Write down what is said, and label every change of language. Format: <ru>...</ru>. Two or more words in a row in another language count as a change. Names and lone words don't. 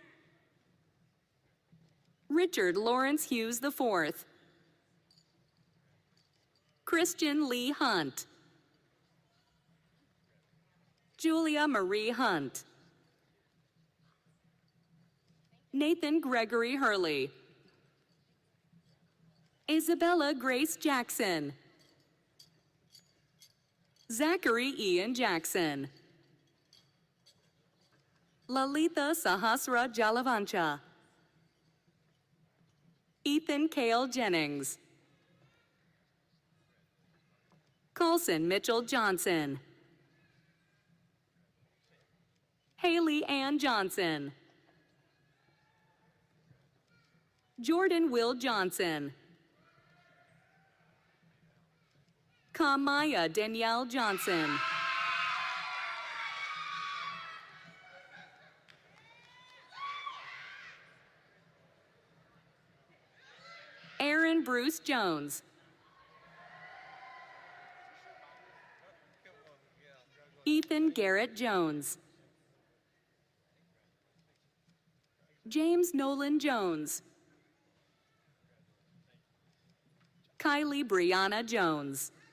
<en>Richard Lawrence Hughes IV. Christian Lee Hunt. Julia Marie Hunt. Nathan Gregory Hurley. Isabella Grace Jackson. Zachary Ian Jackson. Lalitha Sahasra Jalavancha. Ethan Cale Jennings. Colson Mitchell Johnson. Haley Ann Johnson. Jordan Will Johnson. Kamaya Danielle Johnson. Aaron Bruce Jones. Ethan Garrett Jones. James Nolan Jones. Kylie Brianna Jones.</en>